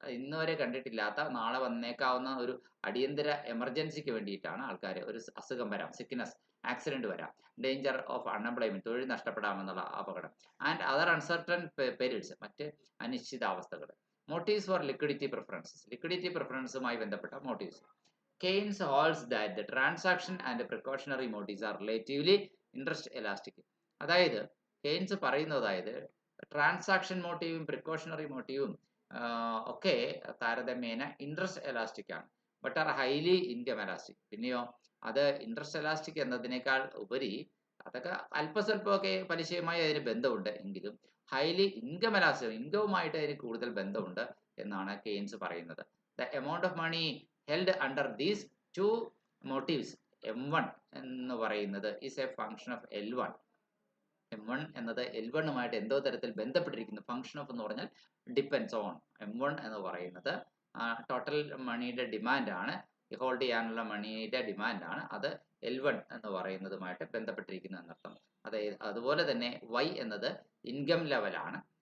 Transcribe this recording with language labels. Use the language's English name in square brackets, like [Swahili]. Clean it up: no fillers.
[Malayalam] ഇന്ന് വരെ കണ്ടിട്ടില്ലാത്ത, നാളെ വന്നേക്കാവുന്ന ഒരു അടിയന്തര എമർജൻസിക്ക് വേണ്ടിയിട്ടാണ് ആൾക്കാർ. ഒരു അസുഖം വരാം, സിക്നസ്, ആക്സിഡന്റ് വരാം, [English] danger of unemployment, [Malayalam] തൊഴിൽ നഷ്ടപ്പെടാമെന്നുള്ള അപകടം, [English] and other uncertain periods, [Malayalam] മറ്റ് അനിശ്ചിതാവസ്ഥകൾ. [English] motives for liquidity preferences, [Malayalam] liquidity പ്രിഫറൻസുമായി ബന്ധപ്പെട്ട motifs. [English] Keynes holds that the transaction and the precautionary motives are relatively interest elastic. [Malayalam] അതായത് കെയ്ൻസ് പറയുന്നത്, ട്രാൻസാക്ഷൻ മോട്ടീവും പ്രിക്കോഷണറി മോട്ടീവും ഒക്കെ താരതമ്യേന interest elastic ആണ്, [English] But are highly income elastic. [Malayalam] പിന്നെയോ അത് interest elastic എന്നതിനേക്കാൾ ഉപരി അതൊക്കെ അല്പസ്വല്പമൊക്കെ പലിശയുമായി അതിന് ബന്ധമുണ്ട് എങ്കിലും [English] highly income elastic, [Malayalam] ഇൻകവുമായിട്ട് അതിന് കൂടുതൽ ബന്ധമുണ്ട് എന്നാണ് കെയ്ൻസ് പറയുന്നത്. [English] the amount of money held under these two motives, M1 [Malayalam] എന്ന് പറയുന്നത് [English] is a function of L1. [Malayalam] M1 എന്നത് L1 എന്തോ തരത്തിൽ ബന്ധപ്പെട്ടിരിക്കുന്നു. ഫംഗ്ഷൻ ഓഫ് എന്ന് പറഞ്ഞാൽ [English] Depends on. [Malayalam] M1 എന്ന് പറയുന്നത് ടോട്ടൽ മണിയുടെ ഡിമാൻഡ് ആണ്, ഹോൾഡ് ചെയ്യാനുള്ള മണിയുടെ ഡിമാൻഡ് ആണ്. അത് L1 എന്ന് പറയുന്നതുമായിട്ട് ബന്ധപ്പെട്ടിരിക്കുന്നു എന്നർത്ഥം. അതായത് അതുപോലെ തന്നെ Y എന്നത് ഇൻകം ലെവലാണ്.